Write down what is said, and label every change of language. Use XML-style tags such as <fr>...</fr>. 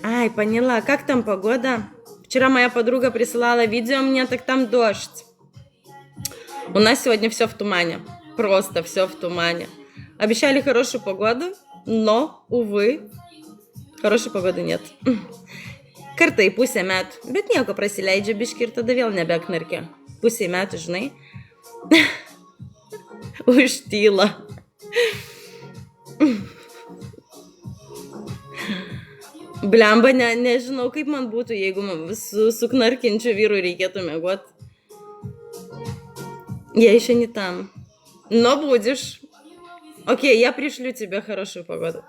<ru>Ай, поняла, как там погода? Вчера моя подруга присылала видео мне, так там дождь. У нас сегодня все в тумане. Просто все в тумане. Обещали хорошую погоду, но, увы, хорошей погоды нет.</ru> <lt>Kartą į pusę metų. Bet nieko prasileidžia biškį ir tada vėl nebeknarkia. Pusę metų, žinai. Užtyla. Blemba, nežinau, kaip man būtų, jeigu su knarkinčiu vyru reikėtų miegoti.</lt> <ru>Я еще не там. Но будешь. Окей, я пришлю тебе хорошую погоду.</ru>